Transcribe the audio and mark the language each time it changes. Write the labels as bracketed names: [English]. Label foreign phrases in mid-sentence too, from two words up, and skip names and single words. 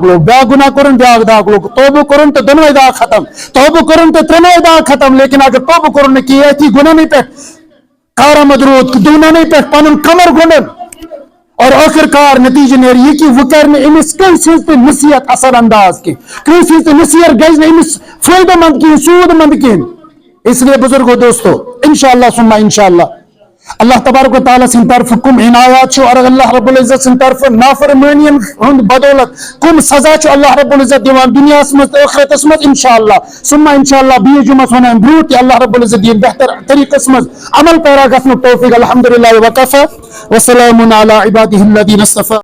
[Kashmiri] لوٚگ بیاکھ گُناہ کوٚرُن بیاکھ داغ لوٚگ توبہٕ کوٚرُن تہٕ دۄنوے داغ ختم توبہٕ کوٚرُن تہٕ ترٛٮ۪نوے داغ ختم لیکن اگر توبہٕ کوٚرُن نہٕ کِہیٖنۍ أتھی گُناہنٕے پٮ۪ٹھ کارآمد روٗد گُناہنٕے پٮ۪ٹھ پنُن کمر گۄڈن اور ٲخر کار نتیجہ نیرِ یہِ کہِ وۄنۍ کرِ نہٕ أمِس کٲنٛسہِ ہٕنٛز تہِ نصیحت اثر انداز کینٛہہ کٲنٛسہِ ہٕنٛز تہِ نصیحت گژھِ نہٕ أمِس فٲیدٕ منٛد کِہیٖنۍ سوٗد منٛد کِہیٖنۍ [Urdu] اس لیے بزرگو دوستو [Arabic] انشاءاللہ ثم انشاءاللہ اللہ تبارک و تعالیٰ [Kashmiri] سٕنٛدِ طرفہٕ کُم عنایات چھُ اور [Arabic] اللہ رب العزت [Kashmiri] سٕنٛدِ طرفہٕ نافرمٲنین ہُنٛد بدولت کُم سزا چھُ [Arabic] اللہ رب العزت [Kashmiri] دِوان دُنیاہس منٛز تہٕ ٲخرتس منٛز [Arabic] انشاءاللہ ثم انشاءاللہ [Kashmiri] بیٚیِس جُمعس ونان برونٛٹھ تہِ [Arabic] اللہ رب العزت [Kashmiri] دِیِن بہتر طریٖقس منٛز عمل پیرا گژھنُک توفیٖق [Arabic] الحمدللہ وکفى وسلام علی عبادہ الذین اصطفى